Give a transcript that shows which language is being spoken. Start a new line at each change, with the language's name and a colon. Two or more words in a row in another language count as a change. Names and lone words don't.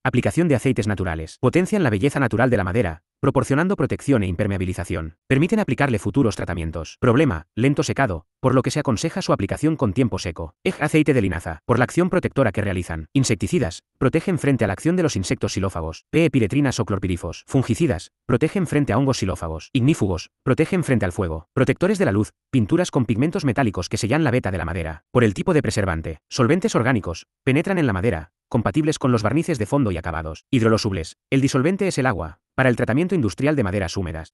Spanish: Aplicación de aceites naturales. Potencian la belleza natural de la madera, proporcionando protección e impermeabilización. Permiten aplicarle futuros tratamientos. Problema. Lento secado, por lo que se aconseja su aplicación con tiempo seco. Aceite de linaza. Por la acción protectora que realizan. Insecticidas. Protegen frente a la acción de los insectos xilófagos. Piretrinas o clorpirifos. Fungicidas. Protegen frente a hongos xilófagos. Ignífugos. Protegen frente al fuego. Protectores de la luz. Pinturas con pigmentos metálicos que sellan la veta de la madera. Por el tipo de preservante. Solventes orgánicos. Penetran en la madera, compatibles con los barnices de fondo y acabados. Hidrolosolubles. El disolvente es el agua. Para el tratamiento industrial de maderas húmedas.